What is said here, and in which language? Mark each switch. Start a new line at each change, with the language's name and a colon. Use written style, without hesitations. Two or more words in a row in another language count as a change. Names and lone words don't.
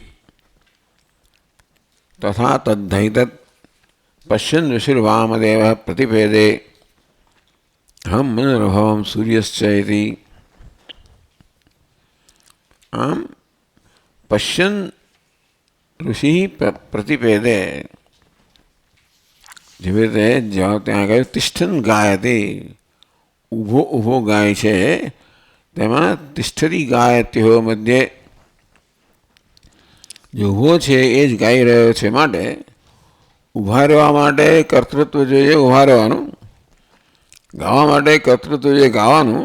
Sanskrit: तथा तद्धैतत् पश्यन् ऋषिर्वामदेवः प्रतिपेदे हम मनोरभवं सूर्यश्च इति. आम पश्यन् ऋषि प्रतिपेदे
Gujarati: જેવી રીતે ત્યાં આગળ
Sanskrit: તિષ્ઠન ગાયતે
Gujarati: ઊભો ઊભો ગાય છે તેમાં
Sanskrit: તિષ્ઠરી ગાયત્યો
Gujarati: મધ્યે જે ઊભો છે એ જ ગાઈ રહ્યો છે. માટે ઊભા રહેવા માટે કર્તૃત્વ જોઈએ ઊભા રહેવાનું, ગાવા માટે કર્તૃત્વ જોઈએ ગાવાનું.